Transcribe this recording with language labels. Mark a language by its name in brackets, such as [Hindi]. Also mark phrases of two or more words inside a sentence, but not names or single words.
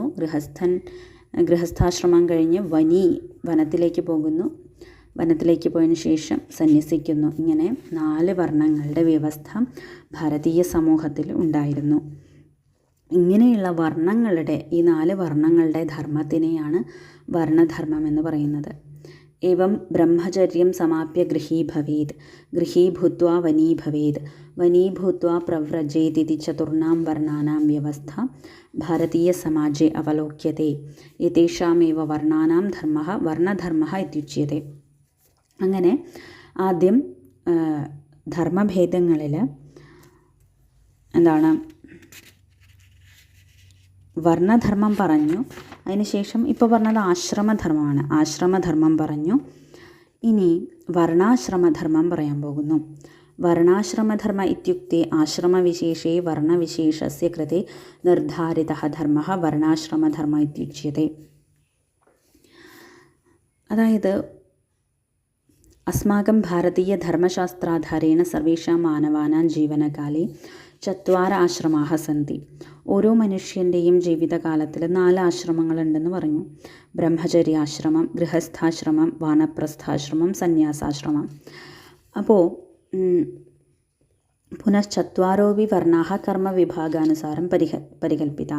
[Malayalam] ഗൃഹസ്ഥാശ്രമം കഴിഞ്ഞ് വനത്തിലേക്ക് പോകുന്നു. വനത്തിലേക്ക് പോയതിനു ശേഷം സന്യസിക്കുന്നു. ഇങ്ങനെ 4 വർണ്ണങ്ങളുടെ വ്യവസ്ഥ ഭാരതീയ സമൂഹത്തിൽ ഉണ്ടായിരുന്നു. ഇങ്ങനെയുള്ള ഈ 4 വർണ്ണങ്ങളുടെ ധർമ്മത്തിനെയാണ് വർണ്ണധർമ്മം എന്ന് പറയുന്നത്. [Sanskrit] एवं ब्रह्मचर्यं समाप्य गृही भवेत्, गृही भूत्वा वनी भवेत्, वनी भूत्वा प्रव्रजेदिति 4 वर्णानां व्यवस्था भारतीयसमाजे अवलोक्यते. एतेषामेव वर्णानां धर्मः वर्णधर्मः इत्युच्यते. [Malayalam] അങ്ങനെ ആദ്യം ധർമ്മഭേദങ്ങളിൽ വർണ്ണധർമ്മം പറഞ്ഞു. അതിനുശേഷം ഇപ്പോൾ പറഞ്ഞത് ആശ്രമധർമ്മമാണ്. ആശ്രമധർമ്മം പറഞ്ഞു. ഇനി വർണ്ണാശ്രമധർമ്മം പറയാൻ പോകുന്നു. [Sanskrit] വർണ്ണാശ്രമധർമ്മ ഇത്യുക്തെ ആശ്രമവിശേഷേ വർണ്ണവിശേഷസ്യ കൃതേ നിർദ്ധാരിതഃ ധർമ്മഃ വർണ്ണാശ്രമധർമ്മ ഇത്യുച്യത്തെ. അതായത് अस्माकं भारतीयधर्मशास्त्राधारेण सर्वेषां मानवानां जीवनकाले 4 ആശ്രമാः സന്തി. [Malayalam] ഓരോ മനുഷ്യൻ്റെയും ജീവിതകാലത്തിൽ 4 ആശ്രമങ്ങളുണ്ടെന്ന് പറഞ്ഞു. ബ്രഹ്മചര്യാശ്രമം, ഗൃഹസ്ഥാശ്രമം, വാനപ്രസ്ഥാശ്രമം, സന്യാസാശ്രമം. [Sanskrit] അപ്പോൾ പുനശ്ചത്വാരോപി വർണ്ണാः കർമ്മവിഭാഗാനുസാരം പരികൽപ്പിതാः.